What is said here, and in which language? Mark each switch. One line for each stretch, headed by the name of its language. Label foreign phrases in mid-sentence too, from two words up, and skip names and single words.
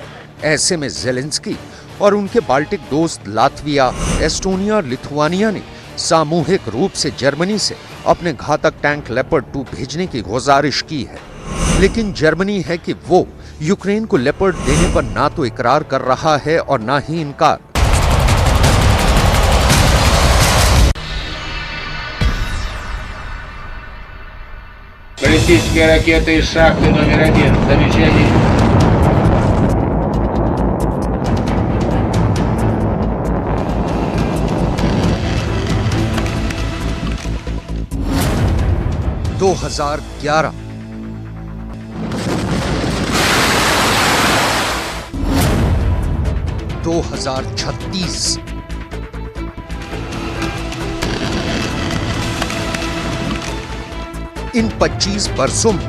Hindi: ऐसे में ज़ेलेंस्की और उनके बाल्टिक दोस्त लातविया, एस्टोनिया और लिथुआनिया ने सामूहिक रूप से जर्मनी से अपने घातक टैंक लेपर्ड 2 भेजने की गुजारिश की है। लेकिन जर्मनी है कि वो यूक्रेन को लेपर्ड देने पर ना तो इकरार कर रहा है और ना ही इनकार।
Russian: Баллистическая ракета из шахты номер 1. Замечание.
Hindi: दो 2011 2036 इन 25 वर्षों में